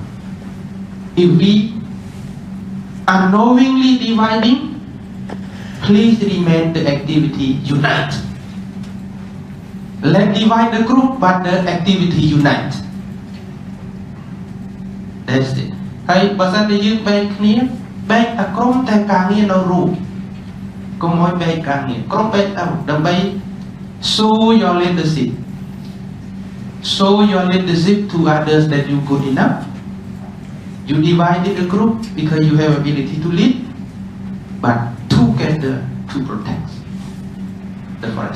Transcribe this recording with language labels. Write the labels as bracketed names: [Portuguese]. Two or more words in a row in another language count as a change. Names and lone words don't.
[English] If we unknowingly dividing, please remain the activity unite. Let divide the group, but the activity unite. That's it. [Khmer] ហើយបើសិនតែយើងបែកគ្នាបែកតែក្រុមតែការងារនៅរូបកុំឲ្យបែកការងារក្រុមបែកទៅដើម្បី [English] show your leadership. Show your leadership to others that you good enough. You divided the group because you have ability to lead, but together to protect the forest.